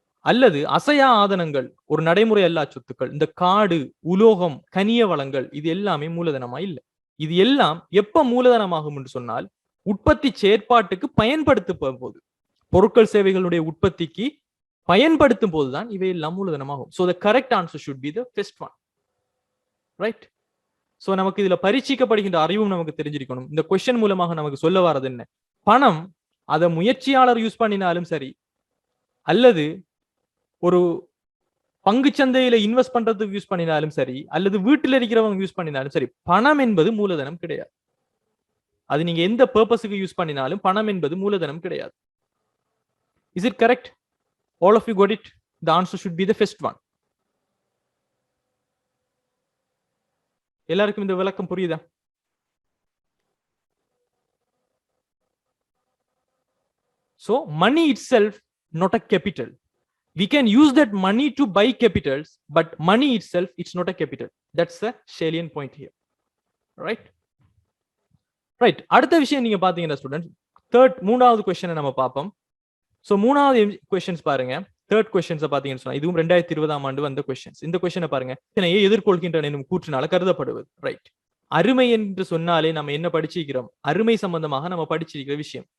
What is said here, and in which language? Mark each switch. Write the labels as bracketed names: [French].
[Tamil] அல்லது அசையா ஆதனங்கள், ஒரு நடைமுறை அல்லா சொத்துக்கள், இந்த காடு, உலோகம், கனிய வளங்கள், இது எல்லாமே மூலதனமா இல்லை. இது எல்லாம் எப்ப மூலதனமாகும் என்று சொன்னால் உற்பத்தி செயற்பாட்டுக்கு பயன்படுத்தும் போது, பொருட்கள் சேவைகளுடைய உற்பத்திக்கு பயன்படுத்தும் போதுதான் இவை எல்லாம் மூலதனமாகும். [English] So the correct answer should be the first one, right? [Tamil] So நமக்கு இதுல பரீட்சிக்கப்படுகின்ற அறிவும் நமக்கு தெரிஞ்சிருக்கணும். இந்த கொஸ்டின் மூலமாக நமக்கு சொல்ல வரது என்ன, பணம் அதை முயற்சியாளர் யூஸ் பண்ணினாலும் சரி, அல்லது ஒரு பங்கு சந்தையில இன்வெஸ்ட் பண்றதுக்கு யூஸ் பண்ணினாலும் சரி, அல்லது வீட்டில் இருக்கிறவங்க யூஸ் பண்ணினாலும் சரி, பணம் என்பது மூலதனம் கிடையாது. அது நீங்க எந்த பர்பஸுக்கு யூஸ் பண்ணினாலும் பணம் என்பது மூலதனம் கிடையாது. [English] Is it correct? All of you got it? The answer should be the first one. [Tamil] எல்லாருக்கும் இந்த விளக்கம் புரியுதா? [English] So money itself not a capital. We can use that money to buy capitals, but money itself it's not a capital. That's the salient point here, right? Right. [Tamil] அடுத்த விஷயம் நீங்க பாத்தீங்கன்னா students, மூணாவது கொஸ்டினை நம்ம பார்ப்போம். சோ மூணாவது கொஸ்டின்ஸ் பாருங்க. தேர்ட் கொஸ்டின்ஸ் பாத்தீங்கன்னு சொன்னா இதுவும் 2020ஆம் ஆண்டு வந்த கொஸ்டின்ஸ். இந்த கொஸ்டினை பாருங்க. இதனையே எதிர்கொள்கின்றன என்னும் கூற்றினால கருதப்படுவது. ரைட். அருமை என்று சொன்னாலே நம்ம என்ன படிச்சிருக்கிறோம், அருமை சம்பந்தமாக நம்ம படிச்சிருக்கிற விஷயம்.